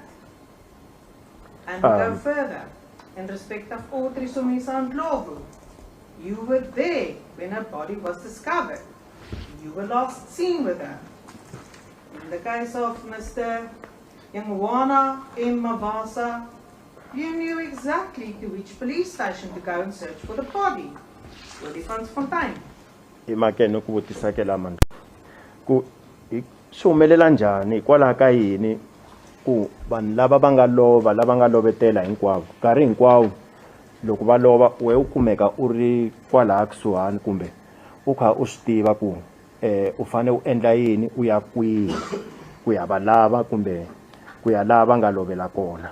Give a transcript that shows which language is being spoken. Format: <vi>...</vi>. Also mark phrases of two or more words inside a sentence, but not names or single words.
<en>And go further, in respect of Audrey Sommisa Ndlovu, you were there when her body was discovered. You were last seen with her. In the case of Mr. Yangwana M. Mavasa, you knew exactly to which police station to go and search for the body. Olifantsfontein.</en> <ts>Imake no ku vutisa ke lama ku swi humelela njhani kwalaho ka yini ku vanhu lava va nga lovetela hinkwavo nkarhi hinkwawo loko va lova we u kumeka u ri kwalaha kusuhani kumbe u kha u swi tiva ku u fane u endla yini u ya kwihi ku ya va lava kumbe ku ya laha va nga lovela kona.</ts>